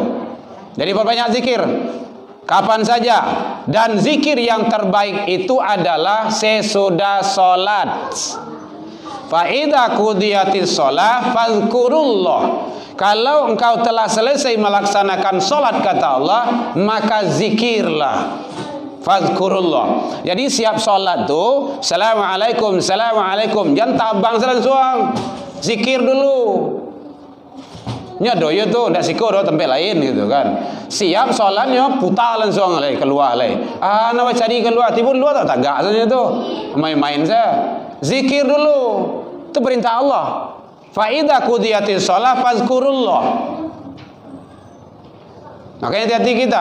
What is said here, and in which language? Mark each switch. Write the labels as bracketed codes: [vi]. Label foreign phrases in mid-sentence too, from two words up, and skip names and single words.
[id] Jadi perbanyak zikir kapan saja, dan zikir yang terbaik itu adalah sesudah salat. [ar] فإذا قضيت الصلاة فاذكروا الله. [id] Kalau engkau telah selesai melaksanakan solat, kata Allah, maka zikirlah. [ar] فاذكروا الله. [id] Jadi siap solat tu, [ar] السلام عليكم، السلام عليكم, [id] jangan tabang selang-suang, zikir dulu. [min] Nyodo yo tu, ndak siko do tempat lain gitu kan. [id] Siap solatnya putar langsung lagi keluar lagi. Nak cari keluar, tiba luar tak tagak saja tu. Main-main saja. Zikir dulu. Itu perintah Allah. [ar] فإذا قضيت الصلاة فاذكروا الله. [id] Makanya hati-hati kita.